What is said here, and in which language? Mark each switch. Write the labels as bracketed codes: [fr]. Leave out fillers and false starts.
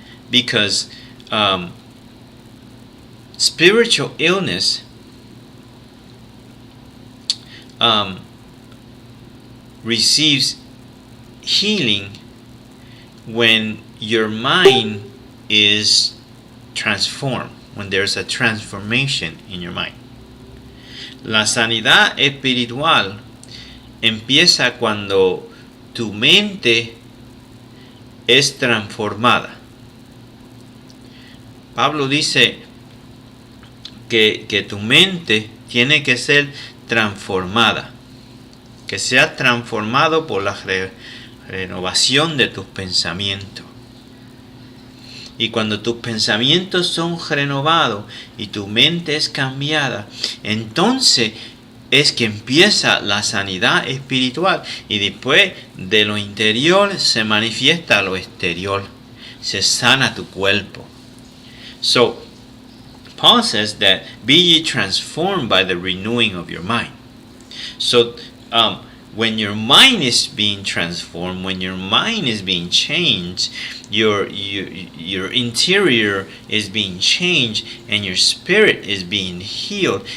[en] Because spiritual illness receives healing when your mind is transformed, when there's a transformation in your mind. [es] La sanidad espiritual empieza cuando tu mente es transformada. Pablo dice que tu mente tiene que ser transformada, que sea transformado por la renovación de tus pensamientos. Y cuando tus pensamientos son renovados y tu mente es cambiada, entonces es que empieza la sanidad espiritual. Y después de lo interior se manifiesta lo exterior. Se sana tu cuerpo. [en] So, Paul says that be ye transformed by the renewing of your mind. So, when your mind is being transformed, when your mind is being changed, your interior is being changed, and your spirit is being healed.